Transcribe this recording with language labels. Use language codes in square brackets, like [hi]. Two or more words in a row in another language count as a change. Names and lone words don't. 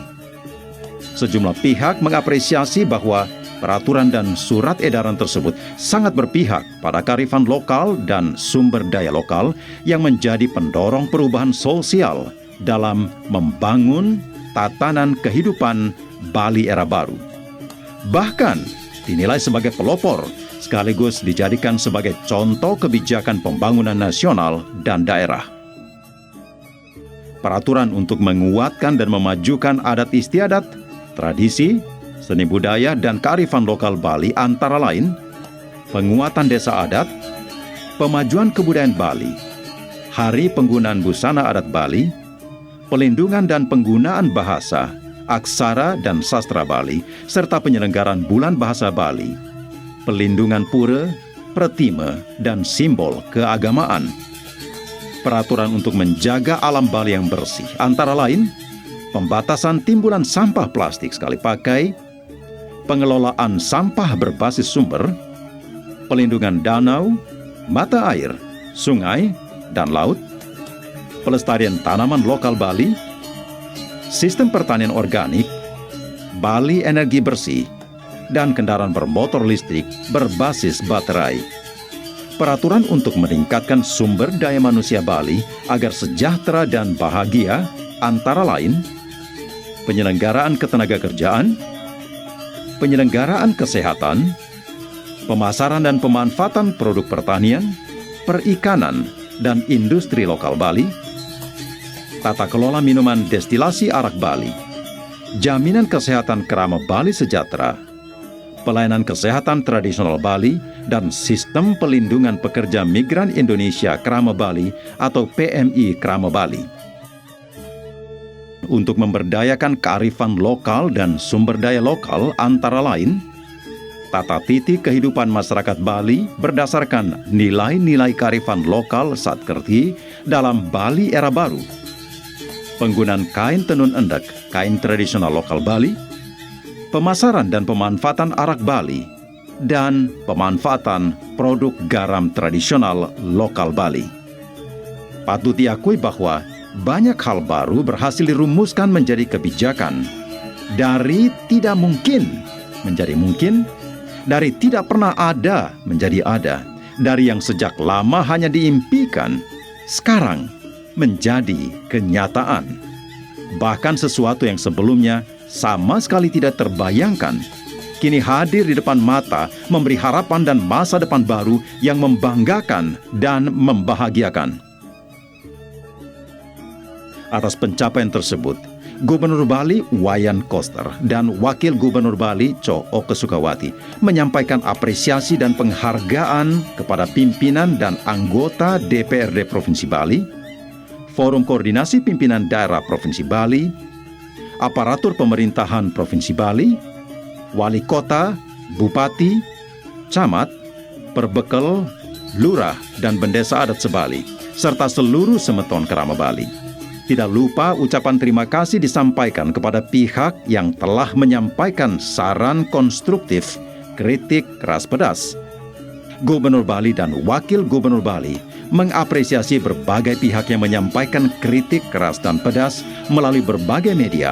[id] Sejumlah pihak mengapresiasi bahwa peraturan dan surat edaran tersebut sangat berpihak pada kearifan lokal dan sumber daya lokal yang menjadi pendorong perubahan sosial dalam membangun tatanan kehidupan Bali era baru. Bahkan dinilai sebagai pelopor sekaligus dijadikan sebagai contoh kebijakan pembangunan nasional dan daerah. Peraturan untuk menguatkan dan memajukan adat istiadat, tradisi, seni budaya dan kearifan lokal Bali antara lain penguatan desa adat, pemajuan kebudayaan Bali, Hari Penggunaan Busana Adat Bali, pelindungan dan penggunaan bahasa, aksara dan sastra Bali, serta penyelenggaraan Bulan Bahasa Bali, pelindungan pura, pratima, dan simbol keagamaan. Peraturan untuk menjaga alam Bali yang bersih, antara lain, pembatasan timbulan sampah plastik sekali pakai, pengelolaan sampah berbasis sumber, pelindungan danau, mata air, sungai, dan laut, pelestarian tanaman lokal Bali, sistem pertanian organik, Bali energi bersih, dan kendaraan bermotor listrik berbasis baterai. Peraturan untuk meningkatkan sumber daya manusia Bali agar sejahtera dan bahagia, antara lain, penyelenggaraan ketenagakerjaan, penyelenggaraan kesehatan, pemasaran dan pemanfaatan produk pertanian, perikanan, dan industri lokal Bali, tata kelola minuman destilasi arak Bali, jaminan kesehatan kerama Bali sejahtera, pelayanan kesehatan tradisional Bali, dan sistem pelindungan pekerja migran Indonesia Krama Bali atau PMI Krama Bali. Untuk memberdayakan kearifan lokal dan sumber daya lokal antara lain, tata titi kehidupan masyarakat Bali berdasarkan nilai-nilai kearifan lokal Satkerti dalam Bali era baru, penggunaan kain tenun endek, kain tradisional lokal Bali, pemasaran dan pemanfaatan arak Bali, dan pemanfaatan produk garam tradisional lokal Bali. Patut diakui bahwa banyak hal baru berhasil dirumuskan menjadi kebijakan. Dari tidak mungkin menjadi mungkin, dari tidak pernah ada menjadi ada, dari yang sejak lama hanya diimpikan, sekarang menjadi kenyataan. Bahkan sesuatu yang sebelumnya sama sekali tidak terbayangkan, kini hadir di depan mata, memberi harapan dan masa depan baru yang membanggakan dan membahagiakan. Atas pencapaian tersebut, Gubernur Bali Wayan Koster dan Wakil Gubernur Bali Co Oke Sukawati menyampaikan apresiasi dan penghargaan kepada pimpinan dan anggota DPRD Provinsi Bali, Forum Koordinasi Pimpinan Daerah Provinsi Bali, aparatur pemerintahan Provinsi Bali, wali kota, bupati, camat, perbekel, lurah, dan bendesa adat sebali, serta seluruh semeton Krama Bali. Tidak lupa ucapan terima kasih disampaikan kepada pihak yang telah menyampaikan saran konstruktif, kritik keras pedas. Gubernur Bali dan Wakil Gubernur Bali mengapresiasi berbagai pihak yang menyampaikan kritik keras dan pedas melalui berbagai media.